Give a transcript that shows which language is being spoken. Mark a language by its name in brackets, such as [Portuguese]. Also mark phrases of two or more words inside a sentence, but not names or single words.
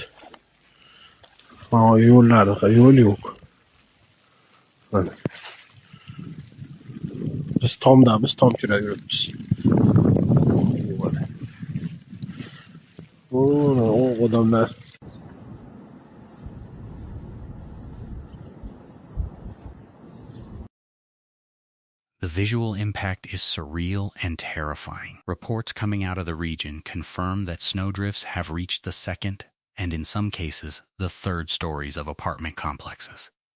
[Uzbek] Mana yo'llarda yo'l yo'q. Mana. Biz tom yuribmiz. O odamlar. [English] The visual impact is surreal and terrifying. Reports coming out of the region confirm that snowdrifts have reached the second, and in some cases, the third stories of apartment complexes.